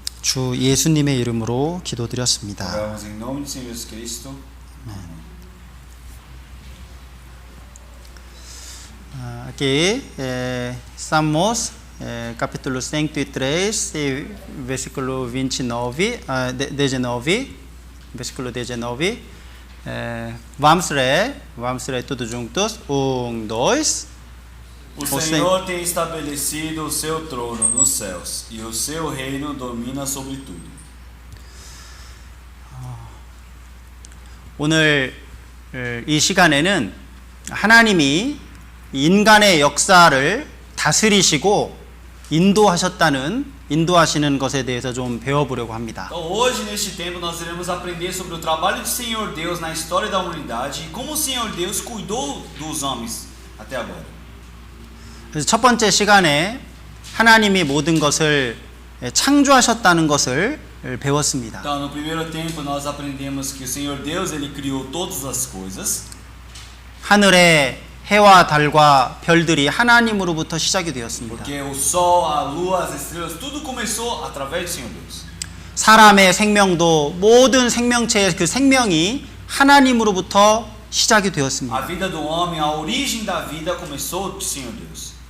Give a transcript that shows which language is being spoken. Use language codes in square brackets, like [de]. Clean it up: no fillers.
[ko] 주 예수님의 이름으로 기도드렸습니다. [pt] Oramos em nome do Senhor Jesus Cristo. Aqui, Salmos, capítulo 103, versículo 19, 19, versículo 19. Vamos ler tudo juntos. 1, 2. O Senhor tem estabelecido o seu trono nos céus, e o seu reino domina sobre tudo. [ko] 오늘 이 시간에는 하나님이 인간의 역사를 다스리시고 인도하시는 것에 대해서 좀 배워보려고 합니다. [pt] Então, hoje, neste tempo, nós iremos aprender sobre o trabalho do Senhor Deus na história da humanidade e como o Senhor Deus cuidou dos homens até agora. [ko] 그래서 첫 번째 시간에 하나님이 모든 것을 창조하셨다는 것을 배웠습니다. [pt] Então, no primeiro tempo, nós aprendemos que o Senhor Deus ele criou todas as coisas. [ko] 하늘의 해와 달과 별들이 하나님으로부터 시작이 되었습니다. [pt] Porque o sol, a lua, as estrelas, tudo começou através do Senhor Deus. [ko] 사람의 생명도 모든 생명체의 그 생명이 하나님으로부터 시작이 되었습니다. [pt] A vida do homem, a origem da vida começou do Senhor Deus.